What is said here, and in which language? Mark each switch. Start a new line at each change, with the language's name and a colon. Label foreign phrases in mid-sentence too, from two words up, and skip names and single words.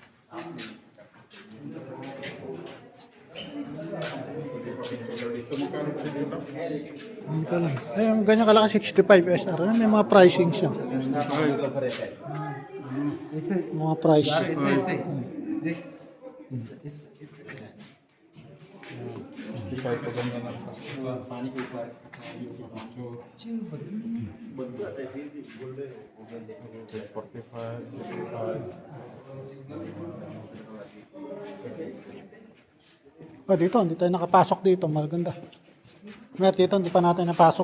Filipino: Dito magkano pa dito? Hindi ko alam. Ay, yung ganyan kalaki 65 SR. Ano, may mga pricing siya. Mga pricing. Kahit pa ganda ng
Hindi: पानी के ऊपर
Filipino: Oh, dito, hindi tayo nakapasok dito. Maganda. Mer, dito, hindi pa natin napasok.